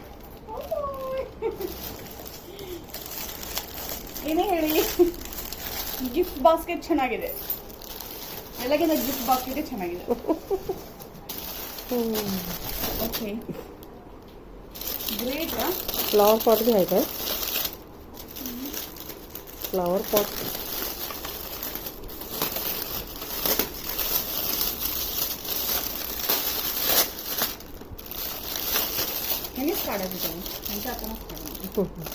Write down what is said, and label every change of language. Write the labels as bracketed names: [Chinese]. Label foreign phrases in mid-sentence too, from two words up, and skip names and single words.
[Kannada] ಏನೇ ಹೇಳಿ, [English] gift basket [Kannada] ಚೆನ್ನಾಗಿದೆ. ಎಲ್ಲಕ್ಕಿಂತ [English] gift basket [Kannada] ಚೆನ್ನಾಗಿದೆ. [English] okay, great. flower pot [Marathi] भी आहे का? [English] flower pot [Marathi] हेच काढायचं त्याने, त्यांच्या आपणच काढायचं.